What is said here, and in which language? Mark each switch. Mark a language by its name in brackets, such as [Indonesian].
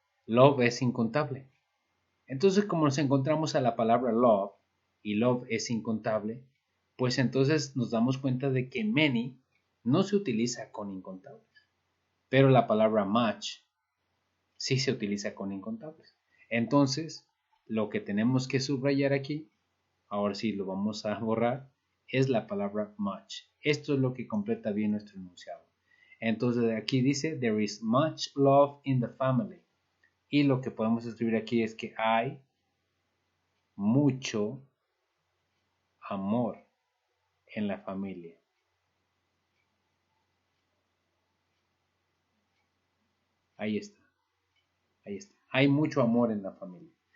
[Spanish] Love es incontable. Entonces, como nos encontramos a la palabra love, y love es incontable, pues entonces nos damos cuenta de que many no se utiliza con incontables. Pero la palabra much sí se utiliza con incontables. Entonces, lo que tenemos que subrayar aquí, ahora sí lo vamos a borrar, es la palabra much. Esto es lo que completa bien nuestro enunciado. Entonces aquí dice, [English] there is much love in the family. [Spanish] Y lo que podemos escribir aquí es que hay mucho amor en la familia. Ahí está. Ahí está. Hay mucho amor en la familia.